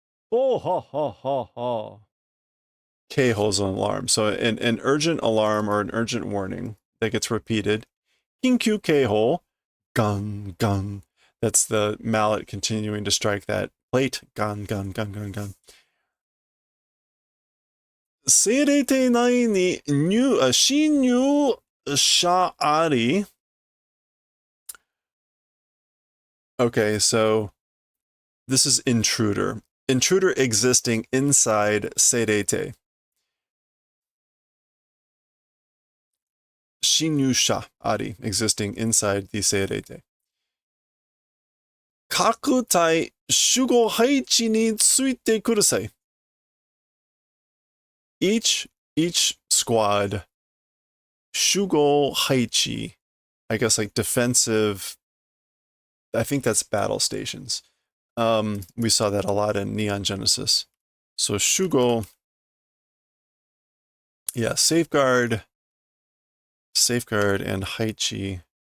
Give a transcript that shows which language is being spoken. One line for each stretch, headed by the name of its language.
English: Oh, ha, ha, ha, ha. Keiho's an alarm. So an urgent alarm or an urgent warning that gets repeated. Kinkyu Keiho. Gun, gun. That's the mallet continuing to strike that plate. Gun, gun, gun, gun, gun.
Japanese: 政令艇内に侵入者あり.
English: Okay, so this is intruder. Intruder existing inside seirete.
Japanese: 侵入者あり
English: existing inside the seirete.
Japanese: 各隊守護配置についてください.
English: Each squad 守護配置, I guess like defensive, I think that's battle stations. We saw that a lot in Neon Genesis. So Shugo, yeah, safeguard, and Haichi.